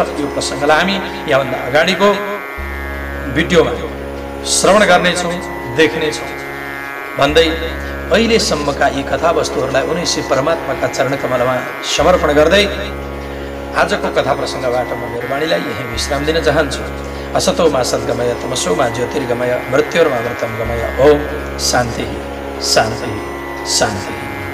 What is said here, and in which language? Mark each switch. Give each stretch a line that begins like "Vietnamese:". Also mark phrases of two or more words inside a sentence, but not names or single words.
Nepali: यो प्रसङ्गलाई हामी यहाँभन्दा अगाडिको भिडियोमा श्रवण गर्नेछौँ, देख्नेछौँ भन्दै अहिलेसम्मका यी कथावस्तुहरूलाई उनी श्री परमात्माका चरणकमलमा समर्पण गर्दै आजको कथा प्रसङ्गबाट म मेरो वाणीलाई यही विश्राम दिन चाहन्छु।
Sanskrit: असतो मा सद्गमय तमसो मा ज्योतिर्गमय मृत्योर्मा मृतं गमय। ओम शान्ति शान्ति शान्ति।